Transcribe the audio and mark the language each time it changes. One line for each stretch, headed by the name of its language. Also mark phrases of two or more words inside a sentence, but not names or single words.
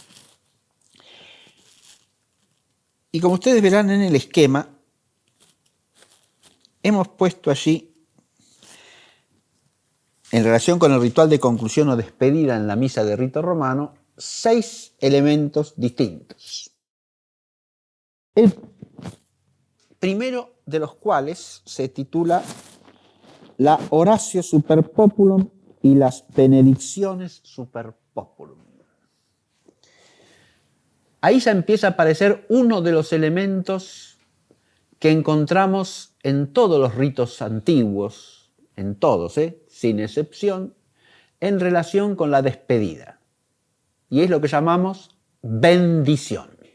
Spanish: Y como ustedes verán en el esquema, hemos puesto allí, en relación con el ritual de conclusión o despedida en la misa de rito romano, 6 elementos distintos. El primero de los cuales se titula la
Latin: Oratio super populum
Spanish: y las benedicciones
Latin: super populum.
Spanish: Ahí ya empieza a aparecer uno de los elementos que encontramos en todos los ritos antiguos, en todos, sin excepción, en relación con la despedida. Y es lo que llamamos bendición.